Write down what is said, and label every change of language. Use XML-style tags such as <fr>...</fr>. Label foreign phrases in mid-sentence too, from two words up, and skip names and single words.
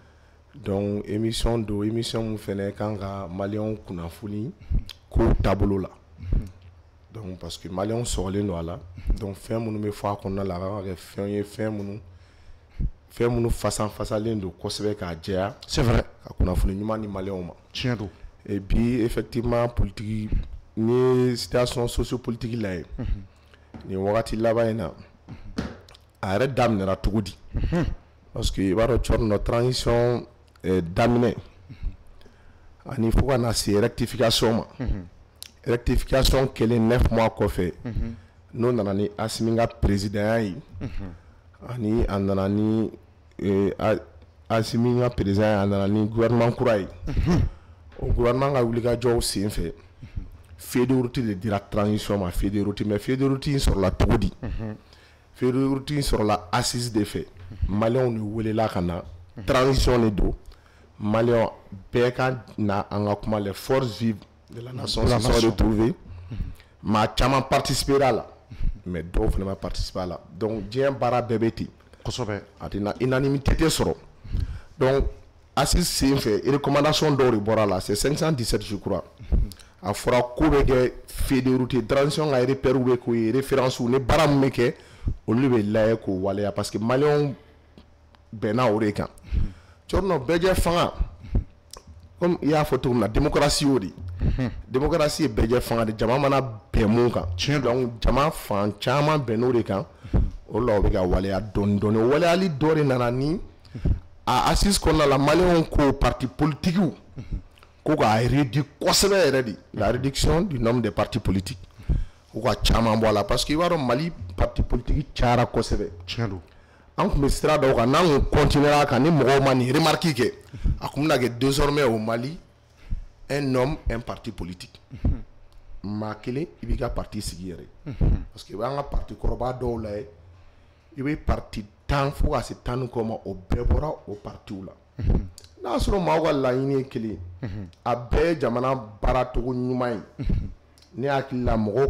<fr>donc émission</fr> <bm>min fɛnɛ kan ka maliyɛnw kunnafoni ko taabolo la</bm> <fr>donc parce que</fr> <bm>maliyɛnw sɔgɔlen don a la donc fɛn minnu bɛ fɔ a kɔnɔna la a kan ka kɛ fɛn ye fɛn minnu fasalen don kosɛbɛ k'a jɛya</bm> <fr>c'est vrai</fr> <bm>ka kunnafoni ɲuman di maliyɛnw ma tiɲɛ don</bm> <fr>et puis effectivement politique</fr> <bm>ni</bm> <fr>situation sociopolitique</fr> <bm>la ye ni wagati laban in na a yɛrɛ daminɛra cogo di</bm> <fr>parce que</fr> <bm>i b'a dɔn Thierno transition daminɛ ani fo ka na se rectification ma rectification kɛlen 9 mois kɔfɛ n'o nana ni Assimi ka présidentya ye ani a nana ni Assimi ka président a nana ni gouvernement kura ye o gouvernement ka wulikajɔw sen fɛ</bm> <fr>feuille de route</fr> <bm>de dira transition ma</bm> <fr>feuille de route mais feuille de route</fr> <bm>in sɔrɔla cogo di</bm> <fr>feuille de route</fr> <bm>in sɔrɔla assise de fɛ maliyɛnw de welela ka na transition de don maliyɛnw bɛɛ ka na an ka kuma</bm> <fr>les forces vives de la nation se sont retrouvées</fr> <bm>maa caman participer a la mais dɔw fana ma participer a la donc diɲɛ baara bɛɛ bɛ ten kosɛbɛ a tɛna unanimité tɛ sɔrɔ</bm> <fr>donc assise</fr> <bm>sen fɛ recommandation dɔw de bɔra la</bm> <fr>c'est 517 je crois</fr> <bm>a fɔra ko bɛ kɛ</bm> <fr>feuille de route transition</fr> <bm>ka repères bɛ k'o ye références ni baara min bɛ kɛ olu bɛ lajɛ k'o waleya</bm> <fr>parce que</fr> <bm>maliyɛnw bɛnna o de kan Thierno bɛɛ fanga comme i y'a fɔ cogo min na démocratie y'o de démocratie ye bɛɛ fanga de jama mana bɛn mun kan donc jama fan caman bɛnn'o de kan o la o bɛ ka waleya dɔɔni dɔɔni o waleyali dɔ de nana ni a assise kɔnɔna la maliyɛnw ko</bm> <fr>parti politique</fr> <bm>ko k'a réduire kosɛbɛ yɛrɛ de la</bm> <fr>réduction du nombre de partis politiques</fr> <bm>ko ka caman bɔ a la</bm> <fr>parce que</fr> <bm>i b'a dɔn Mali</bm> <fr>parti politique</fr> <bm>cayara kosɛbɛ tiɲɛ don an tun bɛ sira dɔw kan n'an kun continuera kan ni mɔgɔw ma nin remarque kɛ a kun bɛna kɛ</bm> <fr>désormais au Mali un homme un parti politique</fr> <bm>maa kelen i b'i ka parti sigi yɛrɛ</bm> <fr>parce que</fr> <bm>i b'an ka parti kɔrɔba dɔw lajɛ i bɛ parti 10 fo ka se 10 kɔ ma o bɛɛ bɔra o partiw la n'a sɔrɔ maaw ka laɲini ye kelen a bɛɛ ye jamana baaracogo ɲuman ye ne hakili la mɔgɔw</bm>